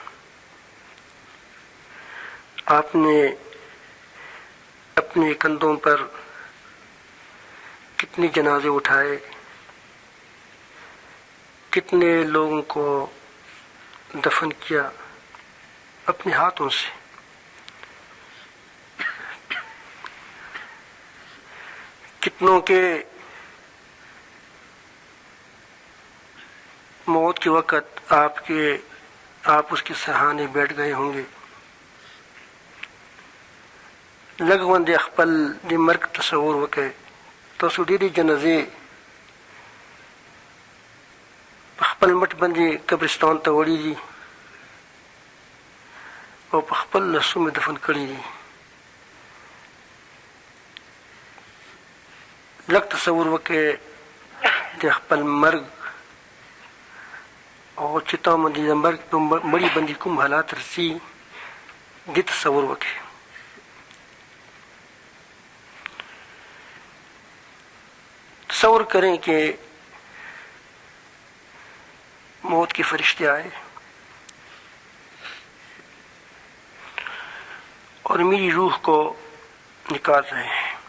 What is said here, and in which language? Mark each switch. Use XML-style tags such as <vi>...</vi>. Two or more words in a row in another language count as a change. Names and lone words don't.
<ur>آپ نے اپنے کندھوں پر کتنے جنازے اٹھائے، کتنے لوگوں کو دفن کیا اپنے ہاتھوں سے۔ کتنوں کے موت کے وقت آپ اس کے سہانے بیٹھ گئے ہوں گے۔</ur> <ps>لگوند اخپل دی مرگ تصور وکے تاسو ډېرې جنازې په خپل مټ باندې قبرستان ته وړي دي او په خپل لاسو مې دفن کړي دي۔ لږ تصور وکړئ د خپل مرګ او چې تا باندې د مرګ په مړي باندې کوم حالات رسي، دې تصور وکړئ۔</ps> <ur>تصور کریں کہ موت کے فرشتے آئے اور میری روح کو نکال رہے ہیں۔</ur>